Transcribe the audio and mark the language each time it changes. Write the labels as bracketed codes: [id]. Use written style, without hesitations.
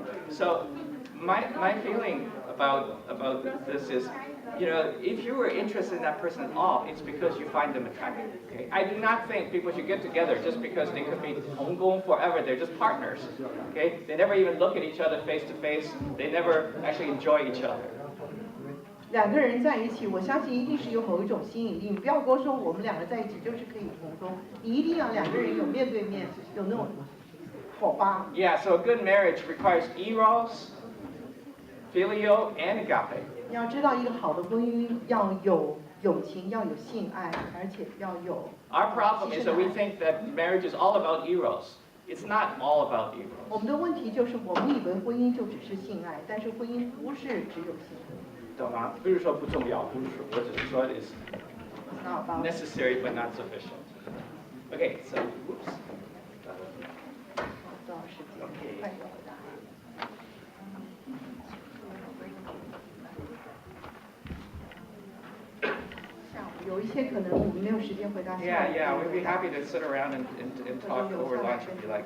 [en] So my feeling about this is, you know, if you were interested in that person at all, it's because you find them attractive. Okay? I do not think people should get together just because they could be 同工 forever. They're just partners. Okay? They never even look at each other face to face. They never actually enjoy each other. [zh] 两个人在一起，我相信一定是有某一种吸引力。你不要跟我说我们两个在一起就是可以同工，你一定要两个人有面对面，有那种火花。 [en] Yeah, so a good marriage requires eros, filio, and agape. [zh] 你要知道，一个好的婚姻要有友情，要有性爱，而且要有。 [en] Our problem is that we think that marriage is all about eros. It's not all about you. [zh] 我们的问题就是，我们以为婚姻就只是性爱，但是婚姻不是只有性爱。懂吗？不是说不重要，不是说，我只是说 is [en] It's not about necessary but not sufficient. Okay, so whoops. [zh] 多少时间？ [en] Okay. [zh] 快点回答。下午有一些可能我们没有时间回答。 [en] Yeah, yeah, we'd be happy to sit around and talk over lunch if you like.